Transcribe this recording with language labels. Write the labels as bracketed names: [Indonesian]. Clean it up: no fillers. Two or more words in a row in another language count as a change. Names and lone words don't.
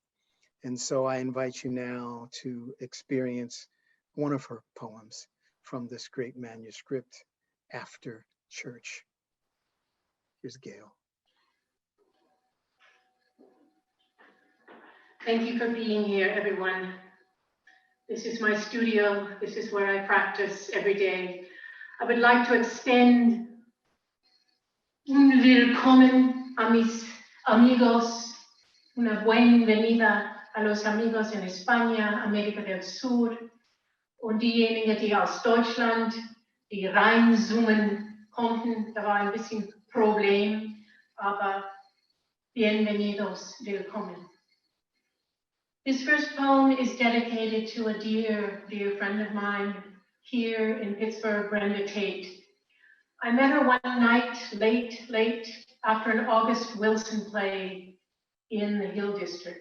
[English] And so I invite you now to experience one of her poems from this great manuscript, After Church. Here's Gail. Thank you for being here, everyone. This is my studio. This is where I practice every day. I would like to extend un willkommen [Spanish] a mis amigos, una bienvenida a los amigos en España, América del Sur [German] und diejenigen, die aus Deutschland, die reinzoomen konnten. Da war ein bisschen Problem, aber bienvenidos, willkommen. [English] This first poem is dedicated to a dear, dear friend of mine here in Pittsburgh, Brenda Tate. I met her one night, late, after an August Wilson play in the Hill District.